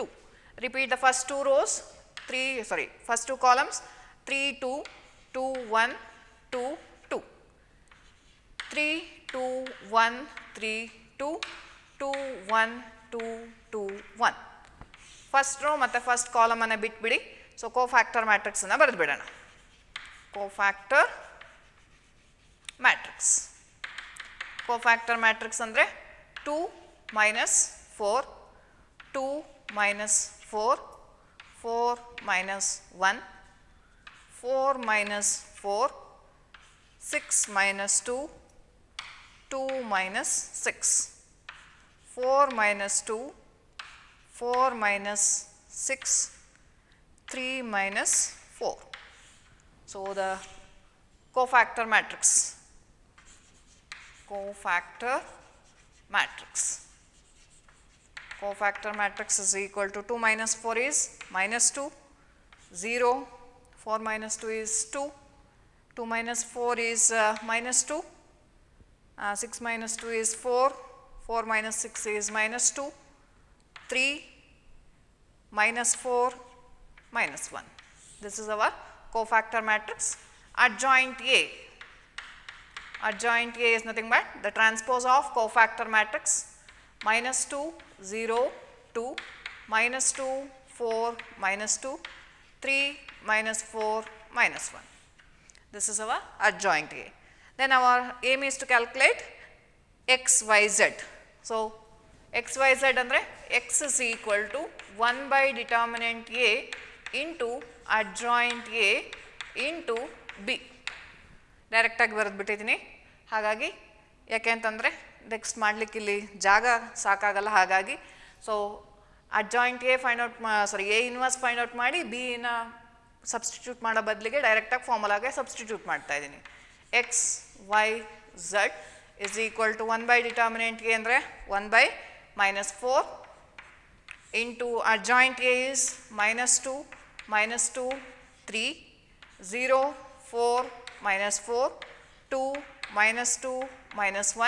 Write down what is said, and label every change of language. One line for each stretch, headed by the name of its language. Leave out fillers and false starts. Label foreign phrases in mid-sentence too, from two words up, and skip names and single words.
English: Repeat the first two rows, first two columns, 3, 2, 2, 1, 2, 2. 3, 2, 1, 3, 2, 2, 1, 2, 2, 1. First row
Kannada: ಮತ್ತು
English: first column
Kannada: ಅನ್ನು ಬಿಟ್ಬಿಡಿ.
English: So cofactor matrix
Kannada: ಅನ್ನು ಬರೆದು ಬಿಡೋಣ.
English: Cofactor matrix. Cofactor matrix ಅಂದರೆ 2 minus 4, 2 minus 4, 4 minus 1, 4 minus 4, 6 minus 2, 2 minus 6, 4 minus 2, 4 minus 6, 3 minus 4. So the cofactor matrix. Cofactor matrix is equal to 2 minus 4 is minus 2, 0, 4 minus 2 is 2, 2 minus 4 is minus 2, 6 minus 2 is 4, 4 minus 6 is minus 2, 3, minus 4, minus 1. This is our cofactor matrix. Adjoint A. Adjoint A is nothing but the transpose of cofactor matrix minus 2, 0, 2, minus 2, 4, minus 2, 3, minus 4, minus 1. This is our adjoint A. Then our aim is to calculate x, y, z. So x, y, z ಅಂದರೆ x is equal to 1 by determinant A into adjoint A into B.
Kannada: ಡೈರೆಕ್ಟಾಗಿ ಬರೆದ್ಬಿಟ್ಟಿದ್ದೀನಿ. ಹಾಗಾಗಿ ಯಾಕೆ ಅಂತಂದರೆ ನೆಕ್ಸ್ಟ್ ಮಾಡಲಿಕ್ಕೆ ಇಲ್ಲಿ ಜಾಗ ಸಾಕಾಗಲ್ಲ. ಹಾಗಾಗಿ ಸೊ
English: adjoint A find out A inverse find out
Kannada: ಮಾಡಿ ಬಿನ ಸಬ್ಸ್ಟಿಟ್ಯೂಟ್ ಮಾಡೋ ಬದಲಿಗೆ ಡೈರೆಕ್ಟಾಗಿ ಫಾರ್ಮುಲಾಗೆ ಸಬ್ಸ್ಟಿಟ್ಯೂಟ್ ಮಾಡ್ತಾ ಇದ್ದೀನಿ.
English: x, y, z is equal to 1 by determinant A ಅಂದರೆ 1 by minus 4 into adjoint A is minus 2, minus 2, 3, 0, 4, minus 4, 2, minus 2, minus 1.